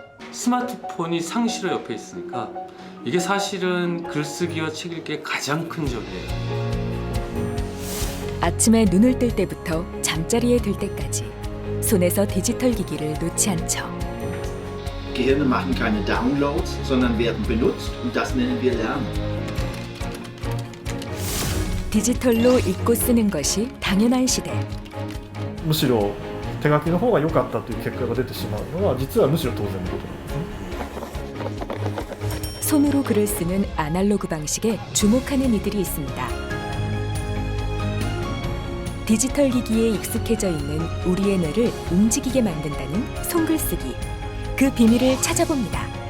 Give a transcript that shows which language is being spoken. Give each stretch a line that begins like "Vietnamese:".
Korean: 스마트폰이 상시로 옆에 있으니까 이게 사실은 글쓰기와 책 읽기의 가장 큰 적이에요. 아침에 눈을 뜰 때부터 잠자리에 들 때까지 손에서 디지털 기기를 놓지 않죠.
German: Gehirne machen keine Downloads, sondern werden benutzt und das nennen wir Lernen.
Korean: 디지털로 읽고 쓰는 것이 당연한 시대.
Japanese: むしろ手書きの方が良かったという結果が出てしまうのは実はむしろ当然のことなんですね。
Korean: 손으로 글을 쓰는 아날로그 방식에 주목하는 이들이 있습니다. 디지털 기기에 익숙해져 있는 우리의 뇌를 움직이게 만든다는 손글쓰기. 그 비밀을 찾아봅니다.